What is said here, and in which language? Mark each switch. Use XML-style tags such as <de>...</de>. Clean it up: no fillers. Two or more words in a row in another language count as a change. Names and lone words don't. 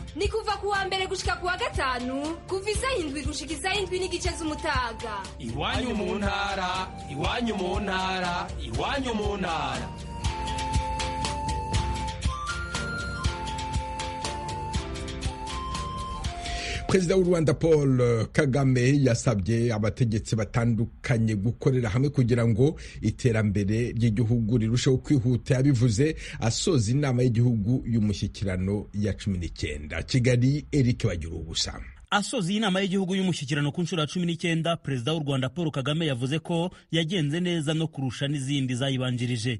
<rn>Ni kuva kuwa mbere gushika kuwa gatanu kuva isaha 7 gushika isaha 7:30 z'umutaga. Iwanyu mu ntara, iwanyu mu ntara, iwanyu mu ntara.</rn> <rw>Perezida w'u Rwanda Paul Kagame yasabye abategetsi batandukanye gukorera hamwe kugira ngo iterambere ry'igihugu rirusheho kwihuta. Yabivuze asoza inama y'igihugu y'umushyikirano ya 19. Kigali, Eric Bagiruwubusa. Asoza iyi nama y'igihugu y'umushyikirano ku nshuro ya 19, Perezida w'u Rwanda Paul Kagame yavuze ko yagenze neza no kurusha n'izindi zayibanjirije.</rw>